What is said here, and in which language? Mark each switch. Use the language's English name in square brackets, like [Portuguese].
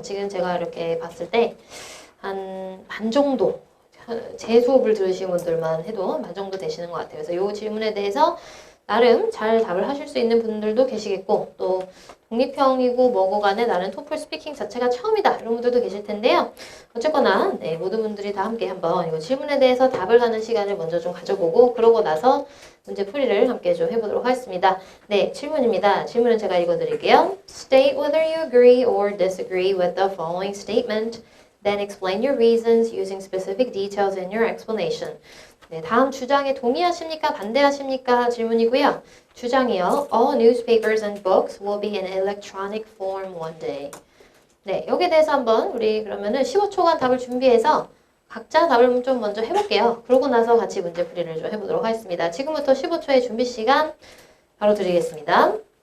[Korean] 지금 제가 이렇게 봤을 때 한 반 정도, 제 수업을 들으신 분들만 해도 반 정도 되시는 것 같아요. 그래서 이 질문에 대해서 나름 잘 답을 하실 수 있는 분들도 계시겠고, 또 독립형이고 뭐고 간에 나는 토플 스피킹 자체가 처음이다 이런 분들도 계실 텐데요. 어쨌거나 네, 모든 분들이 다 함께 한번 이 질문에 대해서 답을 하는 시간을 먼저 좀 가져보고, 그러고 나서 문제 풀이를 함께 좀 해보도록 하겠습니다. 네, 질문입니다. 질문은 제가 읽어드릴게요. [English] State whether you agree or disagree with the following statement. Then explain your reasons using specific details in your explanation. [Korean] 네, 다음 주장에 동의하십니까? 반대하십니까? 질문이고요. 주장이요. [English] All newspapers and books will be in electronic form one day. [Korean] 네, 여기에 대해서 한번 우리 그러면은 15초간 답을 준비해서 각자 답을 좀 먼저 해볼게요. 그러고 나서 같이 문제 풀이를 좀 해보도록 하겠습니다. 지금부터 15초의 준비 시간 바로 드리겠습니다.